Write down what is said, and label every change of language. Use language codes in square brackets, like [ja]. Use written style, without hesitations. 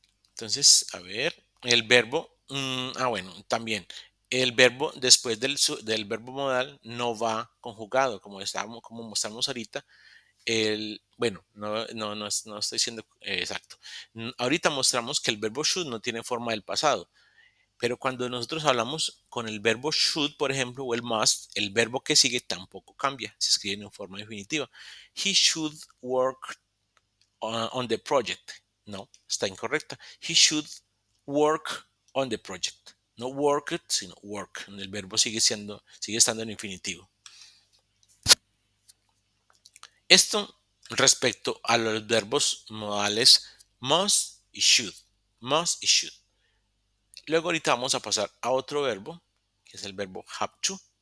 [es] Entonces, a ver, el verbo, bueno, también, el verbo después del verbo modal no va conjugado, como mostramos ahorita. Bueno, no estoy siendo exacto. Ahorita mostramos que el verbo should no tiene forma del pasado, pero cuando nosotros hablamos con el verbo should, por ejemplo, o el must, el verbo que sigue tampoco cambia, se escribe en forma definitiva. [en] He should work on the project. [es] No, está incorrecta. [en] He should work on the project. [es] No work it, sino work. El verbo sigue estando en infinitivo. Esto respecto a los verbos modales must y should. Must y should. Luego ahorita vamos a pasar a otro verbo, que es el verbo have to.